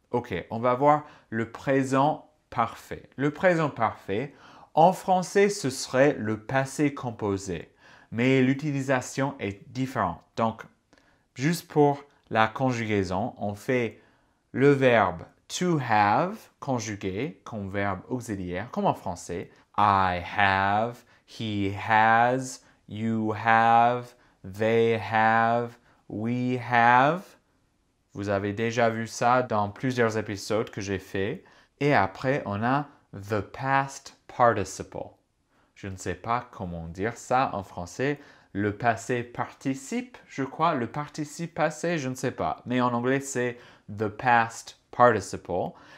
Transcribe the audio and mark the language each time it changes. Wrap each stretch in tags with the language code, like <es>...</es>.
<fr>Ok, on va voir le présent parfait. Le présent parfait, en français, ce serait le passé composé. Mais l'utilisation est différente. Donc, juste pour la conjugaison, on fait le verbe to have conjugué comme verbe auxiliaire, comme en français.</fr> <en>I have, he has, you have, they have, we have.</en> <fr>Vous avez déjà vu ça dans plusieurs épisodes que j'ai fait. Et après, on a</fr> <en>the past participle.</en> <fr>Je ne sais pas comment dire ça en français. Le passé participe, je crois. Le participe passé, je ne sais pas. Mais en anglais, c'est</fr> <en>the past participle.</en>